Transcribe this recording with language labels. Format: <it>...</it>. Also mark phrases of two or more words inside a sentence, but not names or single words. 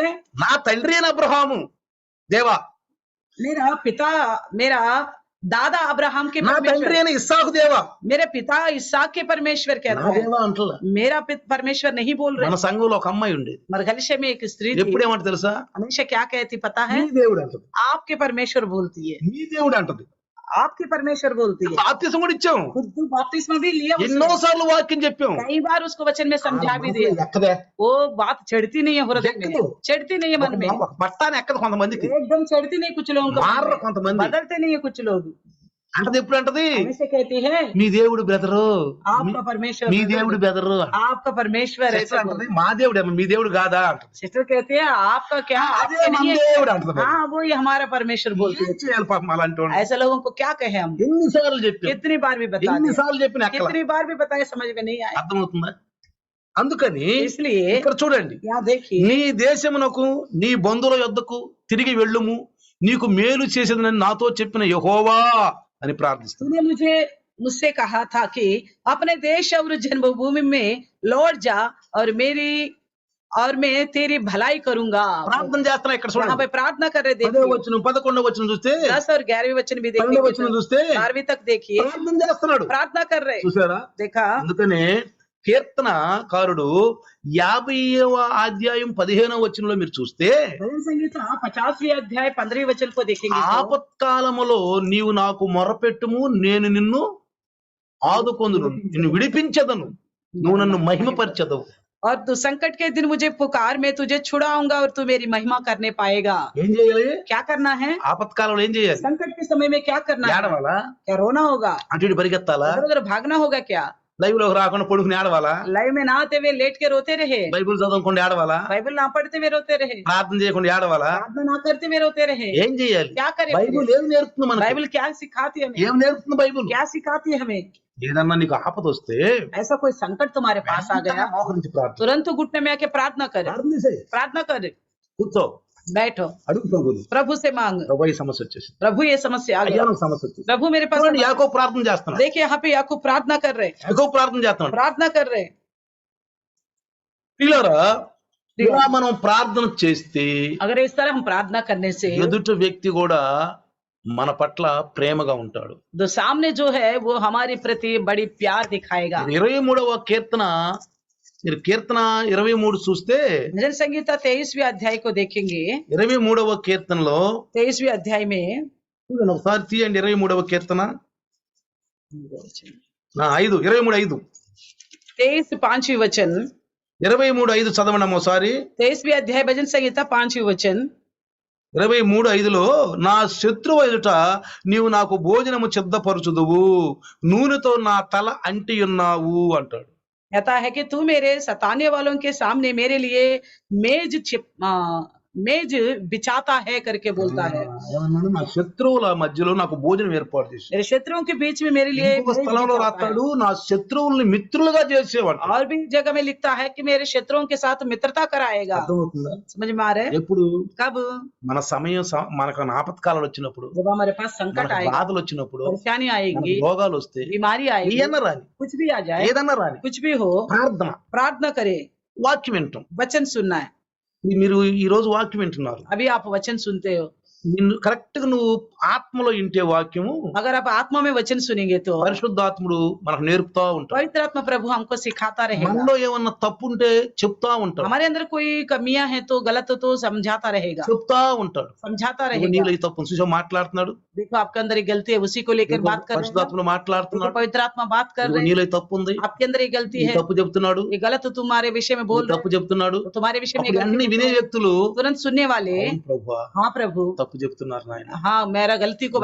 <te>నా తండ్రి అయిన అబ్రహాము దేవా,</te> <hi>मेरा पिता, मेरा दादा अब्राहम के</hi> <te>నా తండ్రి</te> <hi>परमेश्वर,</hi> <te>అయిన ఇస్సాకు దేవా,</te> <hi>मेरे पिता इसहाक के परमेश्वर</hi> <te>నా</te> <hi>कहता है,</hi> <te>దేవా అంటలా.</te> <hi>मेरा परमेश्वर नहीं बोल</hi> <te>మన</te> <hi>रहे।</hi> <te>సంఘంలో ఒక అమ్మాయి ఉండేది.</te> <hi>मरघलिशे में एक स्त्री थी,</hi> <te>ఎప్పుడేమంట తెలుసా?</te> <hi>हमेशा क्या कहती पता है,</hi> <te>నీ దేవుడు అంటది,</te> <hi>आपके परमेश्वर बोलती है,</hi> <te>నీ దేవుడు అంటది.</te> <hi>आपके परमेश्वर बोलती है।</hi> <te>బాప్తిసం కూడా ఇచ్చాం,</te> <hi>खुद बपतिस्मा भी लिया उसने।</hi> <te>ఎన్నో సార్లు వాక్యం చెప్పాం.</te> <hi>कई बार उसको वचन में समझा भी दिया,</hi> <te>ఎక్కదే,</te> <hi>वो बात चढ़ती नहीं है हृदय में,</hi> <te>ఎక్కదు.</te> <hi>चढ़ती नहीं है मन में,</hi> <te>ఒక బట్టాన్ని ఎక్కదు కొంతమందికి,</te> <hi>एकदम चढ़ती नहीं कुछ लोगों को,</hi> <te>మారరు కొంతమంది.</te> <hi>बदलते नहीं है कुछ लोग।</hi> <te>అంటది ఎప్పుడు అంటది?</te> <hi>हमेशा कहती है,</hi> <te>మీ దేవుడు బెదరు,</te> <hi>आपका परमेश्वर,</hi> <te>మీ దేవుడు బెదరు.</te> <hi>आपका परमेश्वर है।</hi> <te>సిస్టర్ అంటది, మా దేవుడు మీ దేవుడు కాదా అంటది.</te> <hi>सिस्टर कहती है, आपका क्या,</hi> <te>అదే</te> <hi>आपका</hi> <te>మన</te> <hi>नहीं है।</hi> <te>దేవుడు అంటది. మరి</te> <hi>हाँ, वो ही हमारा परमेश्वर बोलती</hi> <te>ఏం</te> <hi>है।</hi> <te>చేయాలి పాపం అలాంటి వాళ్ళు?</te> <hi>ऐसे लोगों को क्या कहे हम,</hi> <te>ఎన్నిసార్లు చెప్పాం,</te> <hi>कितनी बार भी बता दिया,</hi> <te>ఎన్నిసార్లు చెప్పిన ఎక్కల.</te> <hi>कितनी बार भी बताए, समझ में नहीं आया।</hi> <te>అర్థమవుతుందా? అందుకని</te> <hi>इसलिए</hi> <te>ఇక్కడ చూడండి,</te> <hi>यहाँ देखिए,</hi> <te>నీ దేశమునకు నీ బంధువుల యొద్దకు తిరిగి వెళ్ళుము, నీకు మేలు చేసేదని నాతో చెప్పిన యెహోవా అని ప్రార్థిస్తుంది.</te> <hi>तूने मुझसे कहा था कि अपने देश और जन्मभूमि में लौट जा और मैं तेरी भलाई करूंगा।</hi> <te>ప్రార్థన చేస్తున్నా ఇక్కడ</te> <hi>यहाँ</hi> <te>చూడండి.</te> <hi>पे प्रार्थना कर रहे,</hi> <te>10వ</te> <hi>देखिए</hi> <te>వచనం 11వ వచనం చూస్తే,</te> <hi>10 और 11वें वचन भी</hi> <te>12వ</te> <hi>देखिए,</hi> <te>వచనం చూస్తే</te> <hi>12वीं तक देखिए,</hi> <te>ప్రార్థన చేస్తున్నాడు.</te> <hi>प्रार्थना कर रहे,</hi> <te>చూసారా?</te> <hi>देखा।</hi> <te>అందుకనే కీర్తనకారుడు 50వ అధ్యాయం 15వ వచనంలో మీరు చూస్తే,</te> <hi>भजन संगीता 50वें अध्याय 15वें वचन को देखेंगे तो,</hi> <te>ఆపత్కాలములో నీవు నాకు మొరపెట్టుము, నేను నిన్ను ఆదుకొందును, నిన్ను విడిపించదను, నువ్వు నన్ను మహిమపరచదవు.</te> <hi>और तू संकट के दिन मुझे पुकार, मैं तुझे छुड़ाऊंगा और तू मेरी महिमा करने पाएगा।</hi> <te>ఏం చేయాలి?</te> <hi>क्या करना है,</hi> <te>ఆపత్కాలంలో ఏం చేయాలి?</te> <hi>संकट के समय में क्या करना है,</hi> <te>ఏడవాలా?</te> <hi>क्या रोना होगा,</hi> <te>అటు ఇటు పరిగెత్తాలా?</te> <hi>इधर उधर भागना होगा क्या,</hi> <te>లైవ్ లోకి రాకుండా పడుకుని ఆడవాలా?</te> <hi>लाइव में ना आते हुए लेट के रोते रहे,</hi> <te>బైబిల్ చదవకుండా ఆడవాలా?</te> <hi>बाइबल ना पढ़ते हुए रोते रहे,</hi> <te>ప్రార్థన చేయకుండా ఆడవాలా?</te> <hi>प्रार्थना ना करते हुए रोते रहे।</hi> <te>ఏం చేయాలి?</te> <hi>क्या करें?</hi> <te>బైబిల్ ఏం నేర్పుతుంది మనకి?</te> <hi>बाइबल क्या सिखाती है हमें?</hi> <te>ఏం నేర్పుతుంది బైబిల్?</te> <hi>क्या सिखाती है हमें?</hi> <te>ఏదన్నా నీకు ఆపద వస్తే</te> <hi>ऐसा कोई संकट तुम्हारे पास आ गया,</hi> <te>మోకరించి ప్రార్థన.</te> <hi>तुरंत घुटने में आके प्रार्थना करे,</hi> <te>ప్రార్థన చేయి.</te> <hi>प्रार्थना करे,</hi> <te>కూర్చో,</te> <hi>बैठो,</hi> <te>అడుగు ప్రభుని.</te> <hi>प्रभु से मांग,</hi> <te>ప్రభు ఈ సమస్య వచ్చేసి,</te> <hi>प्रभु ये समस्या आ</hi> <te>అయ్యా</te> <hi>गया,</hi> <te>నాకు సమస్య వచ్చేసి.</te> <hi>प्रभु मेरे पास</hi> <te>చూడండి, యాకోబు ప్రార్థన చేస్తున్నాడు.</te> <hi>देखिए यहाँ पे याकूब प्रार्थना कर रहे,</hi> <te>యాకోబు ప్రార్థన చేస్తున్నాడు.</te> <hi>प्रार्थना कर रहे।</hi> <te>పిల్లరా, ఇలా మనం ప్రార్థన చేస్తే</te> <hi>अगर इस तरह हम प्रार्थना करने से</hi> <te>ఎదుటి వ్యక్తి కూడా మన పట్ల ప్రేమగా ఉంటాడు.</te> <hi>जो सामने जो है वो हमारे प्रति बड़ी प्यार दिखाएगा।</hi> <te>23వ కీర్తన, మీరు కీర్తన 23 చూస్తే</te> <hi>भजन संगीता 23वें अध्याय को देखेंगे।</hi> <te>23వ కీర్తనలో</te> <hi>23वें अध्याय में</hi> <te>చూడండి, ఒకసారి తీయండి 23వ కీర్తన 5, 23:5.</te> <hi>23 5वीं वचन,</hi> <te>23:5 చదవండి ఒకసారి.</te> <hi>23वें अध्याय भजन संगीता 5वीं वचन।</hi> <te>23:5లో నా శత్రువు ఎదుట నీవు నాకు భోజనము సిద్ధపరచుదువు, నూనెతో నా తల అంటి ఉన్నావు అంటాడు.</te> <hi>कहता है कि तू मेरे सताने वालों के सामने मेरे लिए मेज बिछाता है करके बोलता है।</hi> <te>ఏమన్నాడు? నా శత్రువుల మధ్యలో నాకు భోజనం ఏర్పాటు చేసి,</te> <hi>मेरे शत्रुओं के बीच में मेरे लिए</hi> <te>ఇంకొక</te> <hi>मेज</hi> <te>స్థలంలో</te> <hi>बिछाता है।</hi> <te>రాస్తాడు, నా శత్రువుల్ని మిత్రులుగా చేసేవాడు.</te> <hi>और भी जगह में लिखता है कि मेरे शत्रुओं के साथ मित्रता कराएगा।</hi> <te>అర్థమవుతుందా?</te> <hi>समझ में आ रहा है?</hi> <te>ఎప్పుడు</te> <hi>कब?</hi> <te>మన సమయం మనకు ఆపత్కాలాలు వచ్చినప్పుడు,</te> <hi>जब हमारे पास संकट</hi> <te>మనకు</te> <hi>आएगा,</hi> <te>బాధలు వచ్చినప్పుడు,</te> <hi>परेशानी</hi> <te>మనకు</te> <hi>आएगी,</hi> <te>రోగాలు వస్తే,</te> <hi>बीमारी आएगी,</hi> <te>ఏదన్నా రాని,</te> <hi>कुछ भी आ जाए,</hi> <te>ఏదన్నా రాని,</te> <hi>कुछ भी हो,</hi> <te>ప్రార్థన,</te> <hi>प्रार्थना करे,</hi> <te>వాక్యం వింటాం.</te> <hi>वचन सुनना है।</hi> <te>మీరు ఈ రోజు వాక్యం వింటున్నారు,</te> <hi>अभी आप वचन सुनते हो,</hi> <te>నిన్ను కరెక్ట్ గా నువ్వు ఆత్మలో వింటే వాక్యము</te> <hi>अगर आप आत्मा में वचन सुनेंगे तो</hi> <te>పరిశుద్ధాత్ముడు మనకు నేర్పుతా ఉంటాడు.</te> <hi>पवित्र आत्मा प्रभु हमको सिखाता रहेगा।</hi> <te>మనలో ఏమన్నా తప్పు ఉంటే చెప్తా ఉంటాడు,</te> <hi>हमारे अंदर कोई कमियां हैं तो गलत तो समझाता रहेगा,</hi> <te>చెప్తా ఉంటాడు.</te> <hi>समझाता</hi> <te>నువ్వు</te> <hi>रहेगा।</hi> <te>నీలో ఈ తప్పు చూసా మాట్లాడుతున్నాడు,</te> <hi>देखो आपके अंदर एक गलती है, उसी को लेकर बात कर रहे हैं।</hi> <te>పరిశుద్ధాత్ముడు</te> <hi>देखो</hi> <te>మాట్లాడుతున్నాడు,</te> <hi>पवित्र आत्मा बात कर रहे</hi> <te>నీలో</te> <hi>हैं,</hi> <te>ఈ తప్పు ఉంది,</te> <hi>आपके अंदर ये गलती</hi> <te>ఈ</te> <hi>है,</hi> <te>తప్పు చెప్తున్నాడు,</te> <hi>ये गलत तुम्हारे विषय में बोल</hi> <te>ఈ</te> <hi>रहे</hi> <te>తప్పు చెప్తున్నాడు.</te> <hi>हैं, तुम्हारे विषय में</hi> <te>అప్పుడు</te> <hi>गलती</hi> <te>అన్ని</te> <hi>बोल</hi> <te>వినే</te> <hi>रहे हैं।</hi> <te>వ్యక్తులు,</te> <hi>तुरंत सुनने वाले,</hi> <te>అవును ప్రభువా,</te> <hi>हाँ प्रभु,</hi> <te>తప్పు చెప్తున్నారు నాయన,</te> <hi>हाँ मेरा गलती को</hi>